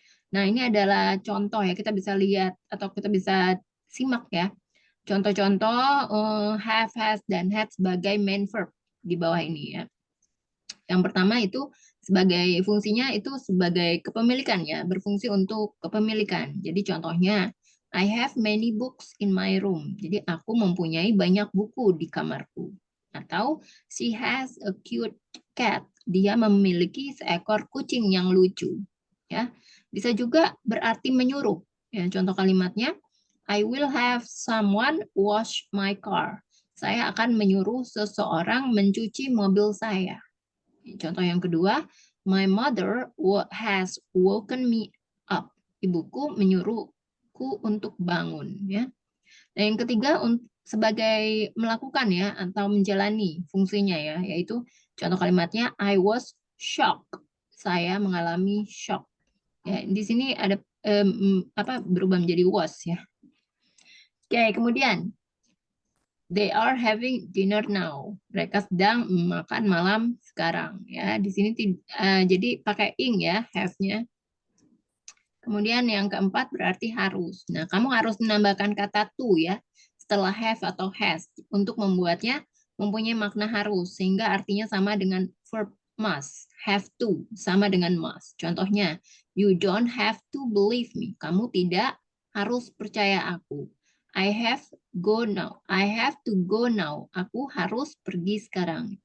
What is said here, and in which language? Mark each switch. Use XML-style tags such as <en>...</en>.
<id>Nah, ini adalah contoh ya, kita bisa lihat atau kita bisa simak ya. Contoh-contoh have, has, dan had sebagai main verb di bawah ini ya. Yang pertama itu sebagai fungsinya itu sebagai kepemilikan ya, berfungsi untuk kepemilikan. Jadi contohnya,</id> <en>I have many books in my room.</en> <id>Jadi aku mempunyai banyak buku di kamarku. Atau</id> <en>she has a cute cat.</en> <id>Dia memiliki seekor kucing yang lucu. Ya, bisa juga berarti menyuruh. Ya, contoh kalimatnya,</id> <en>I will have someone wash my car.</en> <id>Saya akan menyuruh seseorang mencuci mobil saya. Contoh yang kedua,</id> <en>my mother has woken me up.</en> <id>Ibuku menyuruhku untuk bangun. Ya. Nah, yang ketiga sebagai melakukan ya atau menjalani fungsinya ya, yaitu contoh kalimatnya</id> <en>I was shocked.</en> <id>Saya mengalami shock. Ya, di sini ada berubah menjadi was ya. Oke, kemudian</id> <en>they are having dinner now.</en> <id>Mereka sedang makan malam sekarang ya. Di sini jadi pakai ing ya have-nya. Kemudian yang keempat berarti harus. Nah, kamu harus menambahkan kata to ya setelah have atau has untuk membuatnya mempunyai makna harus sehingga artinya sama dengan verb must. Have to sama dengan must. Contohnya,</id> <en>you don't have to believe me.</en> <id>Kamu tidak harus percaya aku.</id> <en>I have go now. I have to go now.</en> <id>Aku harus pergi sekarang.</id>